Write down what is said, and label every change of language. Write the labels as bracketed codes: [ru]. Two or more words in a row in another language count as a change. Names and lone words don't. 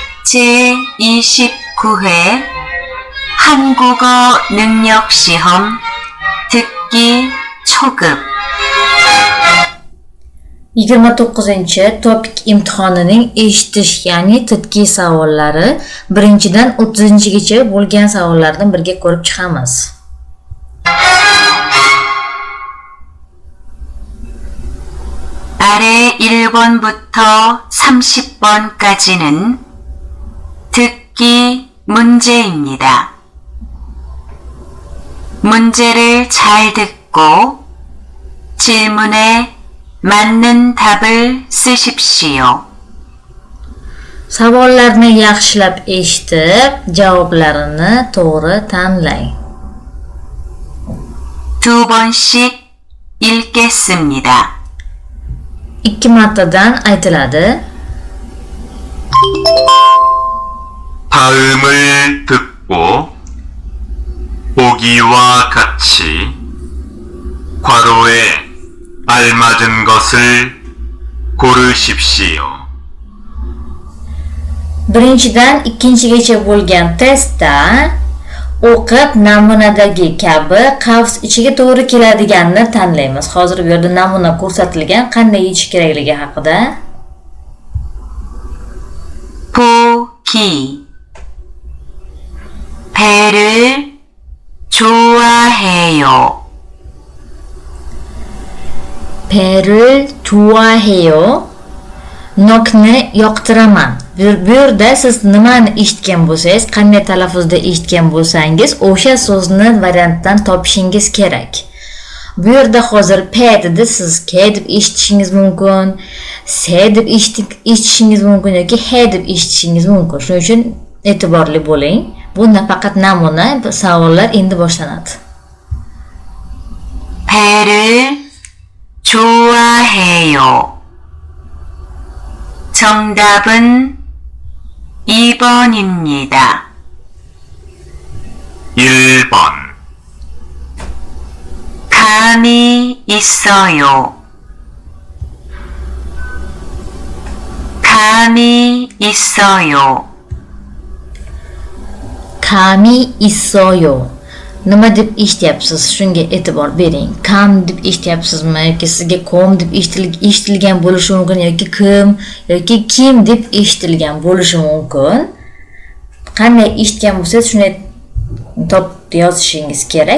[ko] 제29회 한국어 능력 시험 듣기 초급 [uz] 29-topik imtihonining eshitish, ya'ni tibqiy savollari 1-dan 30-gacha bo'lgan savollardan birga ko'rib chiqamiz. [ko] 아래 1번부터 30번까지는 듣기 문제입니다. 문제를 잘 듣고 질문에 맞는 답을 쓰십시오. [uz] Savollarni yaxshilab eshitib, javoblarini to'g'ri tanlang. [ko] 2번씩 읽겠습니다. [uz] 2 martadan aytiladi. [ko] 다음을 듣고 보기와 같이 괄호에 알맞은 것을 고르십시오. [uz] 1-dan 2-gacha bo'lgan testda o'qib namunadagi kabi qavs ichiga to'g'ri keladiganini tanlaymiz. Hozir bu yerda namuna ko'rsatilgan, qanday yechish kerakligi haqida. [ko] 보기 배를 좋아해요. 배를 좋아해요. Nokni yoqtiraman. [uz] Bu yerda siz nimani eshitgan bo'lsangiz, qanday talaffuzda eshitgan bo'lsangiz, o'sha so'zni variantdan topishingiz kerak. Bu yerda hozir P dedi, siz K deb eshitishingiz mumkin, S deb eshitishingiz mumkin yoki H deb eshitishingiz mumkin. Shuning uchun e'tiborli bo'ling. Bu faqat namuna savollar endi boshlanadi. [ko] 배를 좋아해요. 정답은 2번입니다. 1번 감이 있어요. 감이 있어요. 감이 있어요. [uz] Nima deb eshityapsiz? Shunga e'tibor bering. Kam deb eshityapsizmi yoki sizga kom deb eshitilgan bo'lishi mumkin yoki kim yoki kim deb eshitilgan bo'lishi mumkin. Qanday eshitgan bo'lsangiz shuni topib yozishingiz kerak.